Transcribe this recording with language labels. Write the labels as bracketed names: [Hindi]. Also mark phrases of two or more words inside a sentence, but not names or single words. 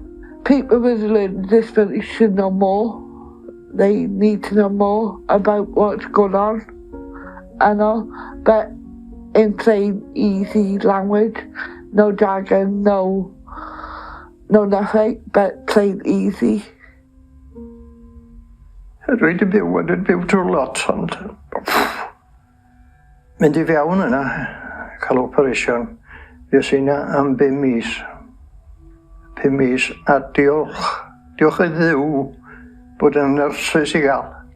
[English] People with a learning disability should know more. They need to know more about what's going on and all, but in plain, easy language, no jargon, no nothing, but plain easy. [Welsh] Dwi wedi byw drwy lot, ond mynd I fewn yna, cael operation, fues I yna am 5 mis. 5 mis, a diolch I Dduw bod yn nyrsys I gael.